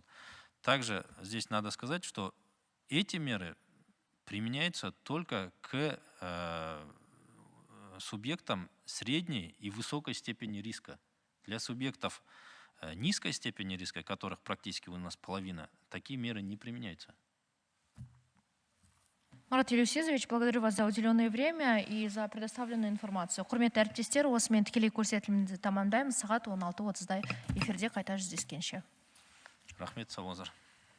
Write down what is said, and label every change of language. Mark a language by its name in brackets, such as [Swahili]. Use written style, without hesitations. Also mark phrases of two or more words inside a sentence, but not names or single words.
[Russian] Также здесь надо сказать, что эти меры применяются только к субъектам средней и высокой степени риска. Для субъектов низкой степени риска, которых практически у нас половина, такие меры не применяются. Марат Елюсизович, благодарю вас за уделенное время и за предоставленную информацию. [Kazakh] Құрметті әріптестер, осымен тікелей көрсетілімді тамамдаймыз. Сағат 16:30-да эфирде қайта жүздескенше. Рахмет, сау болыңыздар.